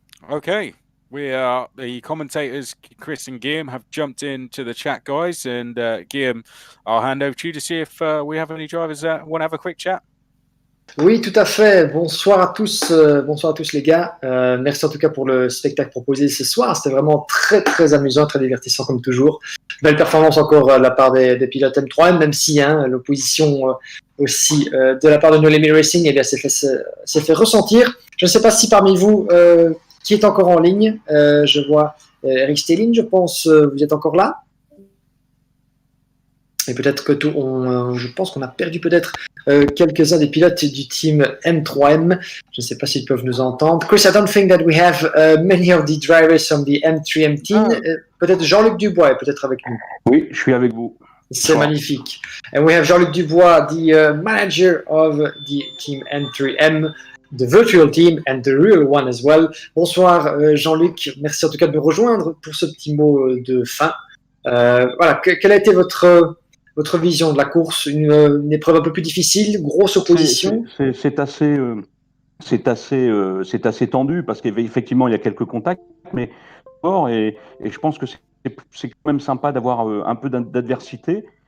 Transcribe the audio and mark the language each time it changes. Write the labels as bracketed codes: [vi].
[en] Okay, the commentators, Chris and Guillaume, have jumped into the chat, guys. And Guillaume, I'll hand over to you to see if we have any drivers that want to have a quick chat. [fr] Oui, tout à fait. Bonsoir à tous les gars. Merci en tout cas pour le spectacle proposé ce soir. C'était vraiment très amusant, très divertissant comme toujours. Belle performance encore de la part des pilotes M3M, même si l'opposition aussi de la part de No Limit Racing s'est fait ressentir. Je ne sais pas si parmi vous qui est encore en ligne, je vois Eric Stelling, je pense, vous êtes encore là. Et peut-être que je pense qu'on a perdu peut-être quelques-uns des pilotes du team M3M. Je ne sais pas s'ils peuvent nous entendre. [en] Chris, I don't think that we have many of the drivers from the M3M team. [fr] Peut-être Jean-Luc Dubois est peut-être avec nous. Oui, je suis avec vous. C'est magnifique. [en] And we have Jean-Luc Dubois, the manager of the team M3M. the virtual team and the real one as well. [fr] Bonsoir Jean-Luc, merci en tout cas de me rejoindre pour ce petit mot de fin. Voilà, quelle a été votre vision de la course? Une épreuve un peu plus difficile, grosse opposition? C'est assez tendu parce qu'effectivement il y a quelques contacts, mais fort et je pense que c'est quand même sympa d'avoir un peu d'adversité.